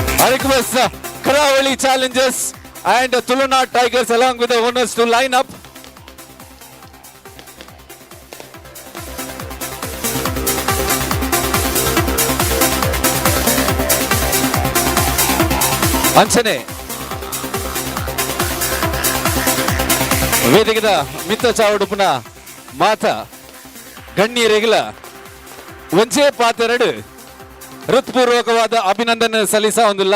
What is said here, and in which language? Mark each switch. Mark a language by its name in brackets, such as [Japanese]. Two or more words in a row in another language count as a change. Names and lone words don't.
[English] I request Karavali Challengers and Tulunadu Tigers along with the owners to line up. [Tulu] ಅಂಚನೆ ವೇದಿಕೆದ ಮಿತ್ತ ಚಾವಡುಪುನ ಮಾತ ಗಣ್ಯರಿಗಿಲ ಒಂಚೆ ಪಾತೆರಡು ಹೃತ್ಪೂರ್ವಕವಾದ ಅಭಿನಂದನೆ ಸಲ್ಲಿಸ ಒಂದಿಲ್ಲ